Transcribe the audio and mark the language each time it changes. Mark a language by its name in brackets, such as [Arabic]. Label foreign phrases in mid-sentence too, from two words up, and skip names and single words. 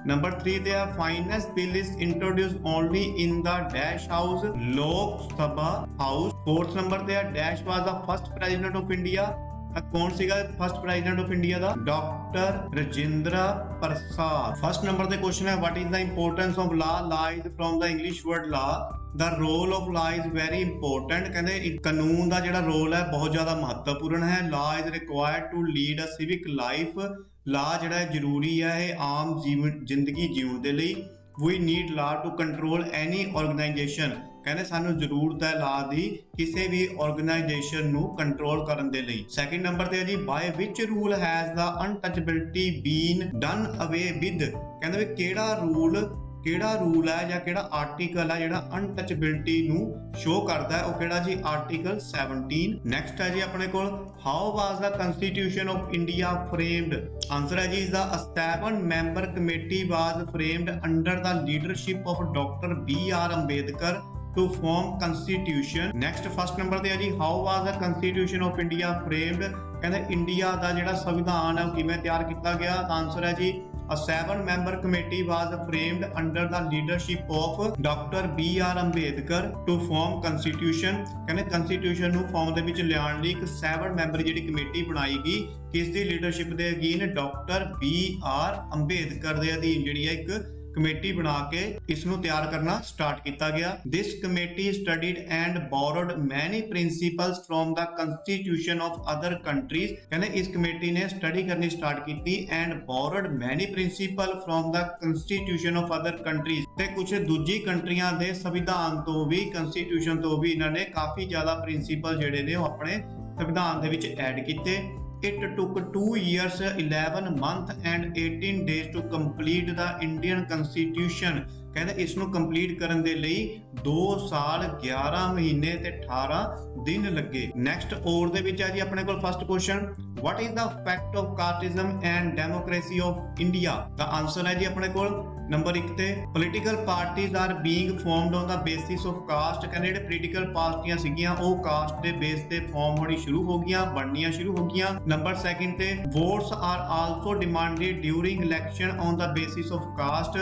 [Punjabi] ਨੰਬਰ 3 ਤੇ ਹੈ [English] Finance bill is introduced only in the dash house, Lok Sabha house. fourth number [Punjabi] ਤੇ ਹੈ [English] dash was the first President of India. [Punjabi] ਕੌਣ ਸੀਗਾ [English] first President of India [Punjabi] ਦਾ? ਡਾਕਟਰ ਰਜਿੰਦਰਾ ਪ੍ਰਸਾਦ। [English] first number ਤੇ ਕੁਐਸਚਨ ਹੈ what is the importance of law. Law is from the English word law. The role of law is very important। [Punjabi] ਕਹਿੰਦੇ ਕਾਨੂੰਨ ਦਾ ਜਿਹੜਾ ਰੋਲ ਹੈ ਬਹੁਤ ਜ਼ਿਆਦਾ ਮਹੱਤਵਪੂਰਨ ਹੈ। [English] Law is required to lead a civic life। [Punjabi] ਲਾ ਜਿਹੜਾ ਜ਼ਰੂਰੀ ਹੈ ਇਹ ਆਮ ਜ਼ਿੰਦਗੀ ਜਿਉਣ ਦੇ ਲਈ। [English] We need law to control any organization। [Punjabi] ਕਹਿੰਦੇ ਸਾਨੂੰ ਜ਼ਰੂਰਤ ਹੈ ਲਾ ਦੀ ਕਿਸੇ ਵੀ ਆਰਗੇਨਾਈਜੇਸ਼ਨ ਨੂੰ ਕੰਟਰੋਲ ਕਰਨ ਦੇ ਲਈ। [English] second number [Punjabi] ਤੇ ਹੈ ਜੀ [English] by which rule has the untouchability been done away with. [Punjabi] ਕਹਿੰਦੇ ਵੀ ਕਿਹੜਾ ਰੂਲ ਹੈ ਜਾਂ ਕਿਹੜਾ ਆਰਟੀਕਲ ਹੈ ਜਿਹੜਾ ਅਨਟਚੇਬਿਲਟੀ ਨੂੰ ਸ਼ੋ ਕਰਦਾ ਹੈ, ਉਹ ਕਿਹੜਾ ਜੀ? ਆਰਟੀਕਲ 17। [English] ਨੈਕਸਟ [Punjabi] ਹੈ ਜੀ ਆਪਣੇ ਕੋਲ [English] how was the Constitution of India framed. ਆਨਸਰ [Punjabi] ਹੈ ਜੀ [English] the 7 member committee was framed under the leadership of Doctor BR Ambedkar to form constitution। next first number [Punjabi] ਤੇ ਹੈ ਜੀ [English] how was the constitution of India framed। [Punjabi] ਕਹਿੰਦੇ ਇੰਡੀਆ ਦਾ ਜਿਹੜਾ ਸੰਵਿਧਾਨ ਹੈ ਉਹ ਕਿਵੇਂ ਤਿਆਰ ਕੀਤਾ ਗਿਆ? [English] ਆਨਸਰ [Punjabi] ਹੈ ਜੀ [English] a 7 member committee was framed under the leadership of Dr. [Punjabi] BR ਅੰਬੇਦਕਰ [English] to form constitution। [Punjabi] ਕਹਿੰਦੇ constitution ਨੂੰ ਫਾਰਮ ਦੇ ਵਿੱਚ ਲਿਆਉਣ ਲਈ ਇੱਕ 7 ਮੈਂਬਰ ਜਿਹੜੀ ਕਮੇਟੀ ਬਣਾਈ ਗਈ। ਕਿਸ ਦੀ ਲੀਡਰਸ਼ਿਪ ਦੇ ਅਧੀਨ? ਡਾਕਟਰ BR ਅੰਬੇਦਕਰ ਦੇ ਅਧੀਨ ਜਿਹੜੀ ਹੈ ਇੱਕ ਕਮੇਟੀ ਬਣਾ ਕੇ ਇਸ ਨੂੰ ਤਿਆਰ ਕਰਨਾ ਸਟਾਰਟ ਕੀਤਾ ਗਿਆ। [English] This committee studied and borrowed many principles from the constitution of other countries। [Punjabi] ਕਹਿੰਦੇ ਇਸ ਕਮੇਟੀ ਨੇ ਸਟੱਡੀ ਕਰਨੀ ਸਟਾਰਟ ਕੀਤੀ [English] and borrowed many principles from the constitution of other countries। [Punjabi] ਤੇ ਕੁਝ ਦੂਜੀ ਕੰਟਰੀਆਂ ਦੇ ਸੰਵਿਧਾਨ ਤੋਂ ਵੀ, ਕੰਸਟੀਟਿਊਸ਼ਨ ਤੋਂ ਵੀ ਇਹਨਾਂ ਨੇ ਕਾਫੀ ਜ਼ਿਆਦਾ ਪ੍ਰਿੰਸੀਪਲ ਜਿਹੜੇ ਨੇ ਉਹ ਆਪਣੇ ਸੰਵਿਧਾਨ ਦੇ ਵਿੱਚ ਐਡ ਕੀਤੇ। [English] It took 2 years, 11 months and 18 days to complete the Indian Constitution। [Punjabi] ਕਹਿੰਦੇ ਇਸ ਨੂੰ ਕੰਪਲੀਟ ਕਰਨ ਦੇ ਲਈ 2 ਸਾਲ 11 ਮਹੀਨੇ ਤੇ 18 ਦਿਨ ਲੱਗੇ। [English] ਨੈਕਸਟ [Punjabi] ਔਰ ਦੇ ਵਿੱਚ ਹੈ ਜੀ ਆਪਣੇ ਕੋਲ [English] first question what is the effect of casteism and democracy of India। the answer [Punjabi] ਹੈ ਜੀ ਆਪਣੇ ਕੋਲ [English] ਨੰਬਰ 1 ਤੇ political parties are being formed on the basis of caste. [Punjabi] ਕਹਿੰਦੇ ਜਿਹੜੇ ਪੋਲੀਟੀਕਲ ਪਾਰਟੀਆਂ ਸੀਗੀਆਂ ਉਹ ਕਾਸਟ ਦੇ ਬੇਸ ਤੇ ਫਾਰਮ ਹੋਣੀ ਸ਼ੁਰੂ ਹੋ ਗਈਆਂ, ਬਣਨੀਆਂ ਸ਼ੁਰੂ ਹੋ ਗਈਆਂ। [English] ਨੰਬਰ 2 ਤੇ votes are also demanded during election on the basis of caste.